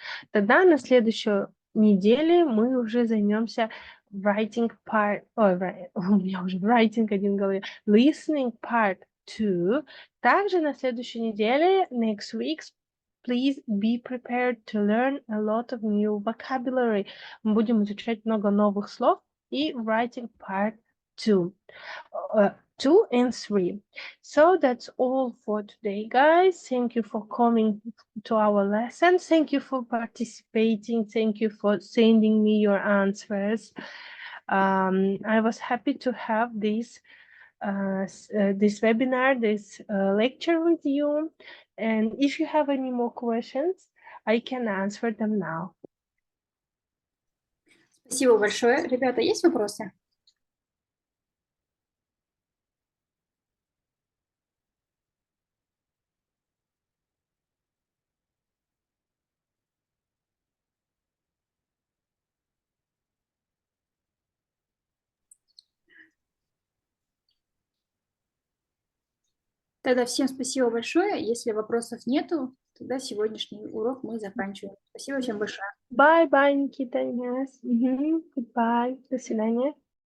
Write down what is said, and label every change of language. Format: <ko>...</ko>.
<ru>Тогда на следующую неделю мы уже займемся writing part, у меня уже writing один в голове, listening part 2. Также на следующей неделе,</ru> <en>next week, please be prepared to learn a lot of new vocabulary.</en> <ru>Мы будем изучать много новых слов и writing part 2.</ru> <en>2 and 3. So that's all for today, guys. Thank you for coming to our lesson. Thank you for participating. Thank you for sending me your answers. I was happy to have this webinar, this lecture with you. And if you have any more questions, I can answer them now.</en> <ru>Спасибо большое. Ребята, есть вопросы? Тогда всем спасибо большое. Если вопросов нету, тогда сегодняшний урок мы заканчиваем. Спасибо всем большое.</ru> <en>Bye, Никита. Yes. Goodbye.</en> <ru>До свидания.</ru>